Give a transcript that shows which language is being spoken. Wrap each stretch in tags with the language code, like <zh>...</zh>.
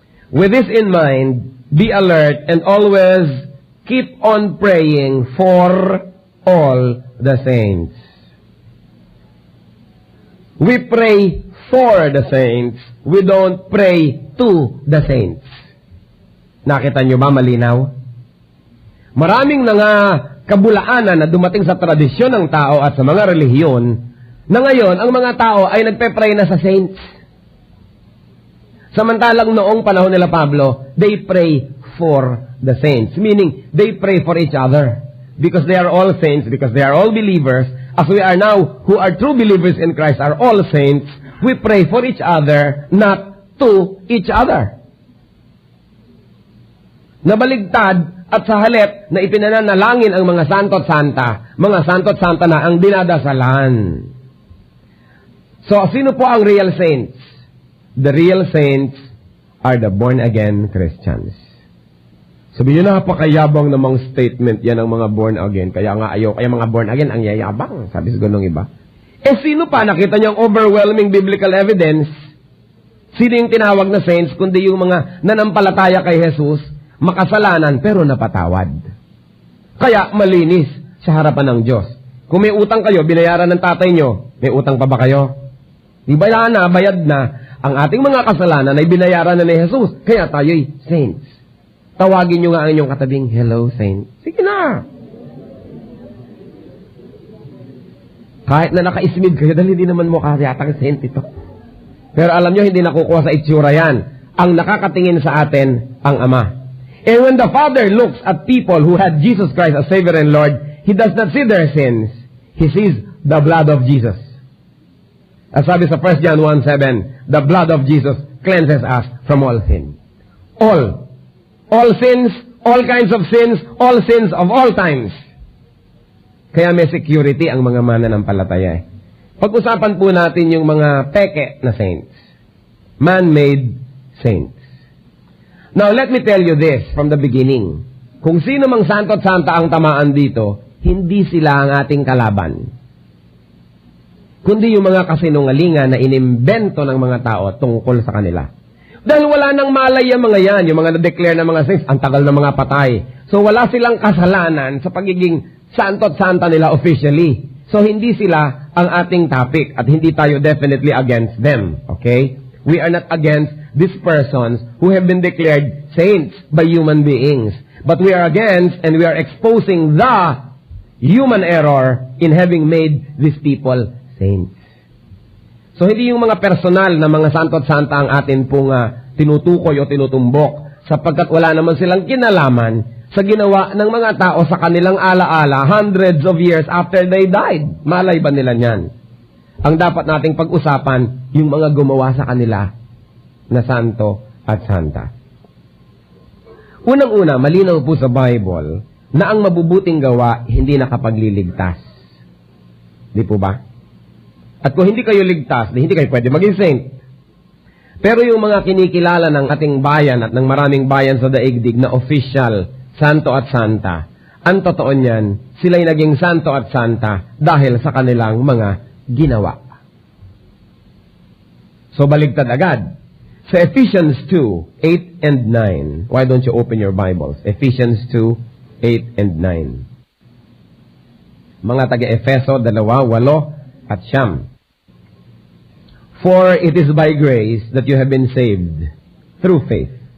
<en>With this in mind, be alert and always keep on praying for all the saints. We pray for the saints. We don't pray to the saints.</en> <tl>Nakita nyo ba malinaw? Maraming nga kabulaanan na dumating sa tradisyon ng tao at sa mga relihiyon na ngayon, ang mga tao ay nagpe-pray na sa saints. Samantalang noong panahon nila Pablo,</tl> <en>they pray for the saints. Meaning, they pray for each other. Because they are all saints, because they are all believers, as we are now, who are true believers in Christ, are all saints, we pray for each other, not to each other.</en> <tl>Nabaligtad at sa halip na ipinananalangin ang mga santo at santa na ang dinadasalan. So, sino po ang</tl> <en>real saints? The real saints are the born-again Christians.</en> <tl>Sabi nyo, napakayabang namang statement yan ng mga born-again. Kaya mga born-again ang yayabang. Sabi sa ganong iba. Sino pa? Nakita nyo ang</tl> <en>overwhelming biblical evidence?</en> <tl>Sino yung tinawag na saints? Kundi yung mga nanampalataya kay Jesus, makasalanan pero napatawad. Kaya malinis sa harapan ng Diyos. Kung may utang kayo, binayaran ng tatay nyo, may utang pa ba kayo? Di ba bayad na, ang ating mga kasalanan ay binayaran na ni Jesus. Kaya tayo'y saints. Tawagin nyo nga ang inyong katabing,</tl> <en>hello, saint.</en> <tl>Sige na. Kahit na naka-ismid kayo, dahil hindi naman mo kasi atang saint ito. Pero alam nyo, hindi nakukuha sa itsura yan. Ang nakakatingin sa atin, ang Ama.</tl> <en>And when the Father looks at people who had Jesus Christ as Savior and Lord, He does not see their sins. He sees the blood of Jesus. As</en> <tl>sabi sa</tl> <en>1 John 1:7, the blood of Jesus cleanses us from all sin. All sins, all kinds of sins of all times.</en> <tl>Kaya may security ang mga mananampalataya. Pag-usapan po natin yung mga peke na saints.</tl> <en>Man-made saints. Now, let me tell you this from the beginning.</en> <tl>Kung sino mang santo at santa ang tamaan dito, hindi sila ang ating kalaban. Kundi yung mga kasinungalingan na inimbento ng mga tao tungkol sa kanila. Dahil wala nang malay ang mga yan, yung mga na-declare na mga saints, ang tagal ng mga patay. So wala silang kasalanan sa pagiging santo at santa nila officially. So hindi sila ang ating topic at hindi tayo definitely</tl> <en>against them.</en> <tl>Okay?</tl> <en>We are not against these persons who have been declared saints by human beings. But we are against and we are exposing the human error in having made these people saints.</en> <tl>So, hindi yung mga personal na mga santo at santa ang atin pong tinutukoy o tinutumbok sapagkat wala naman silang kinalaman sa ginawa ng mga tao sa kanilang alaala</tl> <en>hundreds of years after they died.</en> <tl>Malay ba nila niyan? Ang dapat nating pag-usapan, yung mga gumawa sa kanila na santo at santa. Unang-una, malinaw po sa Bible na ang mabubuting gawa hindi nakapagliligtas. Di po ba? At kung hindi kayo ligtas, hindi kayo pwede maging saint. Pero yung mga kinikilala ng ating bayan at ng maraming bayan sa daigdig na official, santo at santa, ang totoo niyan, sila'y naging santo at santa dahil sa kanilang mga ginawa. So baligtad agad.</tl> <en>Sa Ephesians 2, 8 and 9, why don't you open your Bibles? Ephesians 2, 8 and 9.</en> <tl>Mga taga-Efeso, 2, 8 at 9.</tl> <en>For it is by grace that you have been saved through faith.</en>